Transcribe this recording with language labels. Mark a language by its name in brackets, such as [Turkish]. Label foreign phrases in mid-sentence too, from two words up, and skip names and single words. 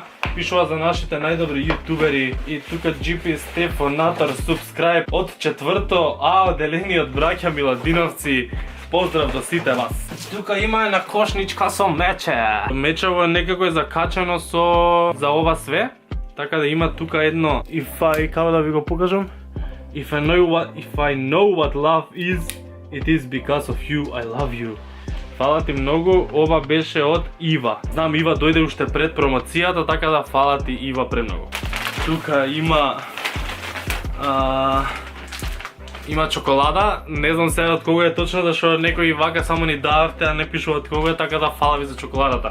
[Macedonian] Пишува за нашите најдобри јутубери и тука GP Стефонатор subscribe од 4 А одделениот браќа Миладиновци. Поздрав до сите вас. Тука има една кошничка со мече. Мечево е некако закачено за ова све. Така да има тука едно како да ви го покажам. [English] If I know what love is, it is because of you, I love you. [Macedonian] Фала ти многу, ова беше од Ива. Знам Ива дојде уште пред промоцијата, така да фала ти Ива премногу. Тука има има чоколада, не знам сега од кого е точно, зашто некои вака само ни дававте, а не пишува од кого е, така да фала ви за чоколадата.